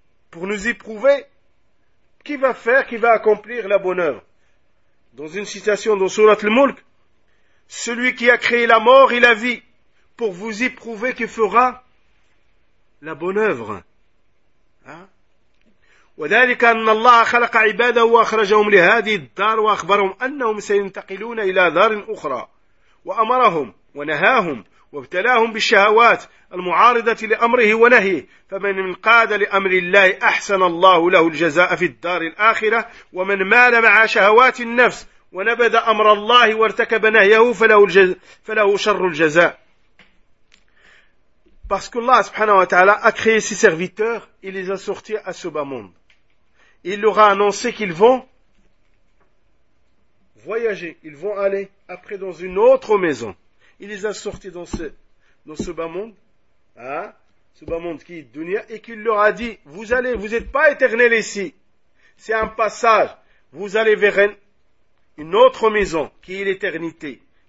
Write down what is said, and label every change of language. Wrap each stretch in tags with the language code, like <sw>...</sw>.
<fr>Pour nous éprouver, qui va faire, qui va accomplir la bonne œuvre. Dans une citation dans Surat al-Mulk, celui qui a créé la mort et la vie, pour vous éprouver, qui fera la bonne œuvre.</fr> <ar>وذلك أن الله خلق عباده وأخرجهم لهذه الدار وأخبرهم أنهم سينتقلون إلى دار أخرى وأمرهم ونهاهم وابتلاهم بالشهوات المعارضة لأمره ونهيه فمن انقاد لأمر الله أحسن الله له الجزاء في الدار الآخرة ومن مال مع شهوات النفس ونبذ أمر الله وارتكب نهيه فله شر الجزاء.</ar> <fr>Parce que Allah سبحانه وتعالى a créé ses serviteurs et les a sortis à ce bas monde. Il leur a annoncé qu'ils vont voyager, ils vont aller après dans une autre maison. Il les a sortis dans ce bas monde, hein, ce bas monde qui est dunya, et qu'il leur a dit, vous n'êtes pas éternel ici, c'est un passage, vous allez vers une autre maison qui est l'éternité.</fr>